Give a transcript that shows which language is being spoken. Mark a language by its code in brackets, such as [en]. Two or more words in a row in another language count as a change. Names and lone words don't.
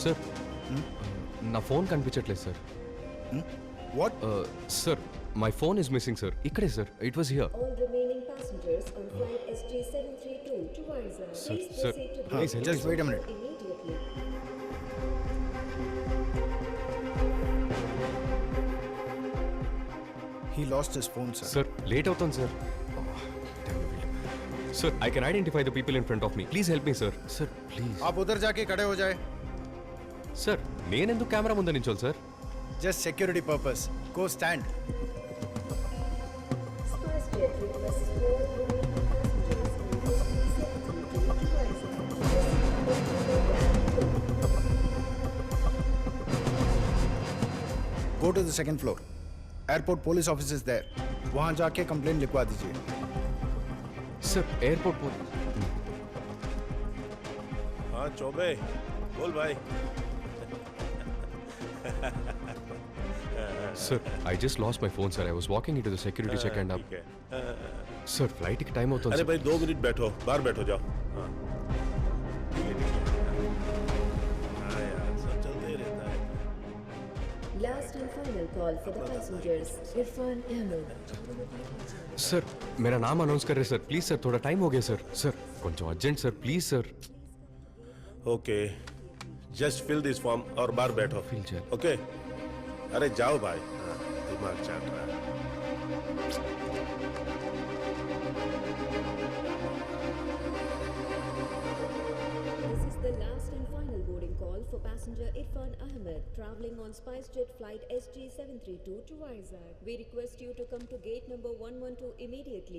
[te] సార్, నా ఫోన్ కనిపించట్లేదు సార్. [en] What? sir, my phone is missing sir. ఇక్కడే సార్, it was here. All remaining passengers on flight SJ732 to Vizag, Sir, please sir, proceed to please board help Just wait a minute. immediately. He lost his phone, sir. [te] సార్, లేట్ అవుతుంది సార్. [en] sir, I can identify the people in front of me. please help me sir. sir please. [hi] आप उधर जाके खड़े हो जाए. [te] సార్, నేనెందుకు కెమెరా ముందు నించోవాలి సార్? [en] Just security purpose. Go stand. SpiceJet requests all remaining passengers on SJ732 to Vizag. Go to the second floor. Airport police office is there. [hi] वहाँ जाके कंप्लेंट लिखवा दीजिए. [en] sir, airport [hi] हाँ चौबे बोल भाई. [en] sir, I just lost my phone sir. I was walking in to the security check and [hi] ठीक है. [te] సార్, ఫ్లైట్కి టైం అవుతుంది [hi] अरे [te] సార్. [hi] भाई 2 मिनट बैठो, बाहर बैठो जाओ. हाँ हाँ यार, सब चलते ही रहता है. [en] Last and final call for the passengers. Irfan Ahmed. [hi] सर, मेरा नाम अनाउंस कर रहे सर. [en] please sir, [hi] थोड़ा टाइम हो गया सर. सर, [te] కొంచెం అర్జెంట్ సర్, [en] please sir. okay, just fill this form [hi] और बाहर बैठो. [en] Fill check. [hi] ओके. अरे जाओ भाई. हाँ, दिमाग चाट रहा है. [en] This is the last and final boarding call for passenger Irfan Ahmed traveling on SpiceJet flight SJ732 to Vizag. We request you to come to gate number 112 immediately.